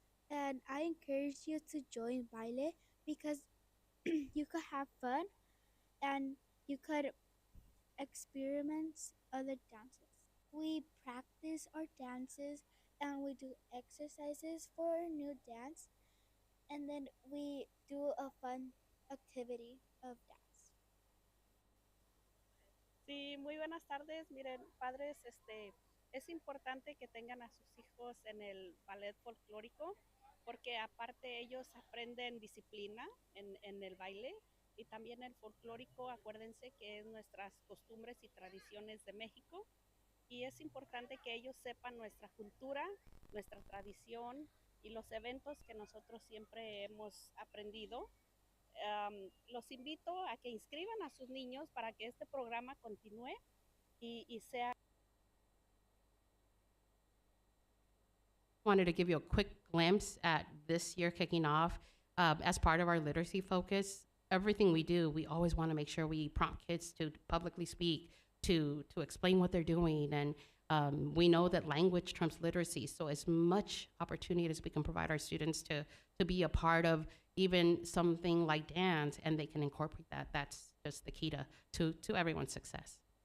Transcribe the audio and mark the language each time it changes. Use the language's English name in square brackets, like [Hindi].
[English] And I encourage you to join Violet because you could have fun and you could experiment other dances. We practice our dances and we do exercises for our new dance, and then we do a fun activity of dance. [Spanish] Sí, muy buenas tardes. Miren, padres, es importante que tengan a sus hijos en el ballet folclórico, porque aparte ellos aprenden disciplina en el baile, y también el folclórico, acuérdense que es nuestras costumbres y tradiciones de México, y es importante que ellos sepan nuestra cultura, nuestra tradición y los eventos que nosotros siempre hemos aprendido. Los invito a que inscriban a sus niños para que este programa continúe y sea. [English] Wanted to give you a quick glimpse at this year kicking off. As part of our literacy focus, everything we do, we always want to make sure we prompt kids to publicly speak, to explain what they're doing. And we know that language trumps literacy, so as much opportunity as we can provide our students to be a part of even something like dance, and they can incorporate that, that's just the key to everyone's success.